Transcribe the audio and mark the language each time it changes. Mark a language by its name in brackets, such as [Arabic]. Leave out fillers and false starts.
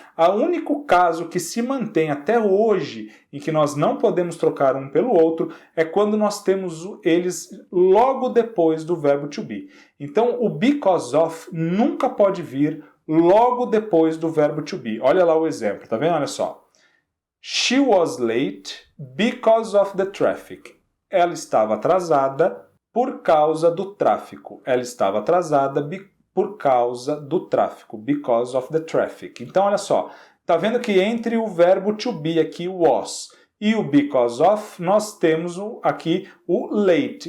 [Portuguese] O único caso que se mantém até hoje em que nós não podemos trocar um pelo outro é quando nós temos eles logo depois do verbo to be. Então o because of nunca pode vir logo depois do verbo to be. Olha lá o exemplo, tá vendo? Olha só. [English] She was late because of the traffic. [Portuguese] Ela estava atrasada por causa do tráfego. Ela estava atrasada por causa do tráfego. [English] Because of the traffic. [Portuguese] Então, olha só. Tá vendo que entre o verbo to be aqui, was, e o because of, nós temos aqui o late.